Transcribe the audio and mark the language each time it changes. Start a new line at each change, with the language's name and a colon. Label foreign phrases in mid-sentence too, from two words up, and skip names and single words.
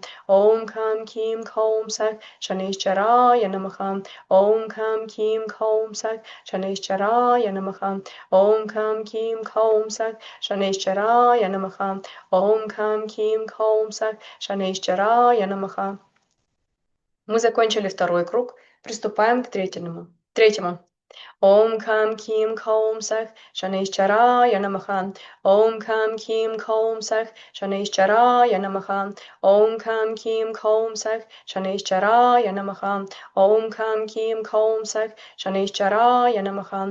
Sanskrit: ॐ खं कीं कौं सः शनिश्चराय नमः. ॐ खं कीं कौं सः शनिश्चराय नमः. ॐ खं कीं कौं सः शनिश्चराय नमः. ॐ खं कीं कौं सः शनिश्चराय नमः.
Russian: Мы закончили второй круг, приступаем к третьему.
Sanskrit: ॐ कं कीं कौं सः शनिश्चराय नमः. ॐ कं कीं कौं सः शनिश्चराय नमः. ॐ कं कीं कौं सः शनिश्चराय नमः. ॐ कं कीं कौं सः शनिश्चराय नमः.